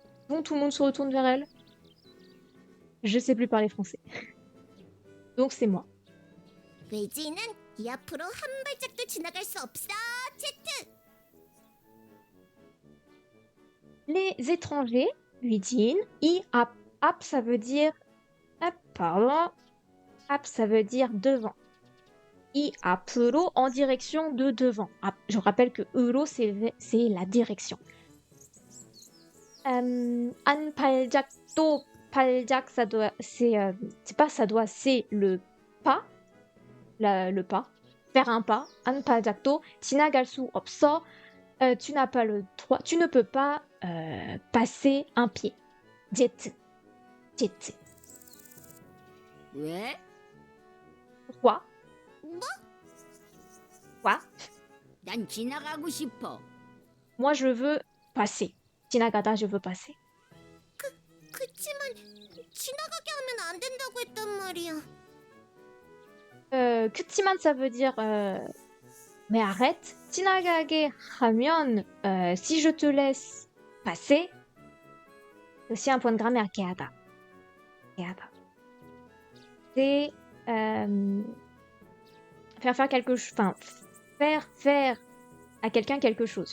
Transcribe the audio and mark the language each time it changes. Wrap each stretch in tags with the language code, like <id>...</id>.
<fr>Bon, tout le monde se retourne vers elle. Je sais plus parler français. Donc c'est moi.</fr> <ko>외지인은 이 앞으로 한 발짝도 지나갈 수 없어. 제트.</ko> <fr>Les étrangers, 외지인, ap, ça veut dire... Ap, ça veut dire devant. I 앞으로, en direction de devant. Je rappelle que 으로, c'est la direction. 안 발작도, 발작, ça doit, c'est pas ça doit, c'est le pas, le pas, faire un pas.</fr> <ko>안 발작도, 지나갈 수 없어,</ko> <fr>tu n'as pas le droit, tu ne peux pas passer un pied. 제트.</fr> <ko>왜?</ko> <fr>Pourquoi?</fr> <ko>뭐?</ko> <fr>Quoi?</fr> <ko>난 지나가고 싶어.</ko> <fr>Moi, je veux passer. 지나가다, je veux passer.</fr> <ko>그치만 지나가게 하면 안 된다고 했단 말이야.</ko> <fr>그치만, ça veut dire mais arrête.</fr> <ko>지나가게 하면</ko> <fr>si je te laisse passer. C'est aussi un point de grammaire.</fr> <ko>게하다.</ko> <fr>C'est faire quelque chose. Enfin, faire à quelqu'un quelque chose.</fr>